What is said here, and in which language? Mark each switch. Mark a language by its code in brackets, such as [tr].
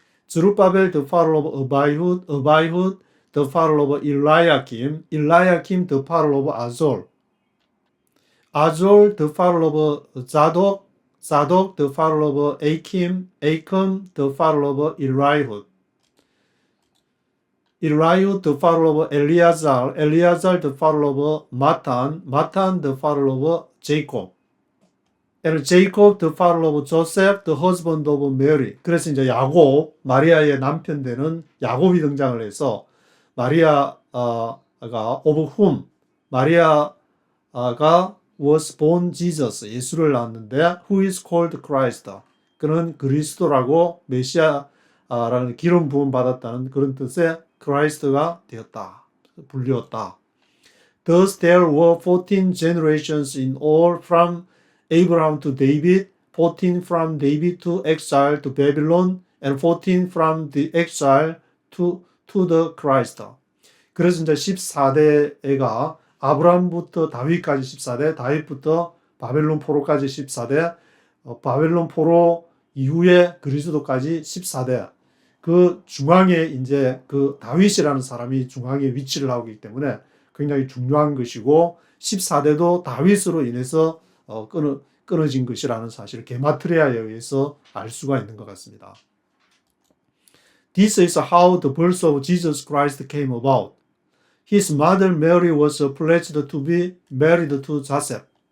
[en] Zerubbabel the father of Abihud, Abihud the father of Eliakim, Eliakim the father of Azor, Azor the father of Zadok, Zadok the father of Achim, Achim the father of Eliud, Eliud the father of Eleazar, Eleazar the father of Matan, Matan the father of Jacob, and Jacob the father of Joseph, the husband of Mary. [ko] 그래서 이제 야곱, 마리아의 남편 되는 야곱이 등장을 해서 마리아가 [en] of whom, [ko] 마리아가 [en] was born Jesus, [ko] 예수를 낳았는데 [en] who is called Christ, [ko] 그는 그리스도라고 메시아라는 기름 부음 받았다는 그런 뜻의 크라이스트가 되었다, 불리웠다. [en] Thus there were 14 generations in all from Abraham to David, 14 from David to exile to Babylon, and 14 from the exile to the Christ. [ko] 그래서 이제 14대가 아브라함부터 다윗까지 14대, 다윗부터 바벨론 포로까지 14대, 바벨론 포로 이후에 그리스도까지 14대. 그 중앙에 이제 그 다윗이라는 사람이 중앙에 위치를 하고 있기 때문에 굉장히 중요한 것이고, 14대도 다윗으로 인해서 끊어진 것이라는 사실을 게마트리아에 의해서 알 수가 있는 것 같습니다. [en] This is how the birth of Jesus Christ came about. His mother Mary was pledged to be married to Joseph.